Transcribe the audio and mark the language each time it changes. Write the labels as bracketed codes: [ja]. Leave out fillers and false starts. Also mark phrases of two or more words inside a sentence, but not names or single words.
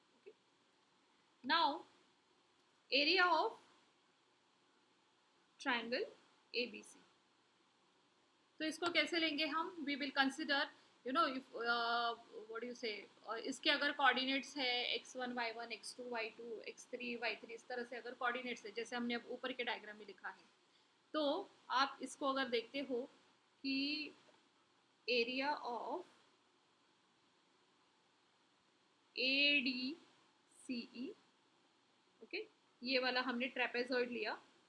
[en] OK, now area of triangle A B C, [hi] तो इसको कैसे लेंगे हम, [en] we will consider you know if what you say, [hi] इसके अगर कोऑर्डिनेट्स है [en] x1, y1, x2, y2, x3, y3, [hi] इस तरह से अगर कोऑर्डिनेट्स है जैसे हमने अब ऊपर के डायग्राम में लिखा है, तो आप इसको अगर देखते हो कि [en] area of A D C E, [hi] ओके, ये वाला हमने ट्रेपेजॉइड लिया,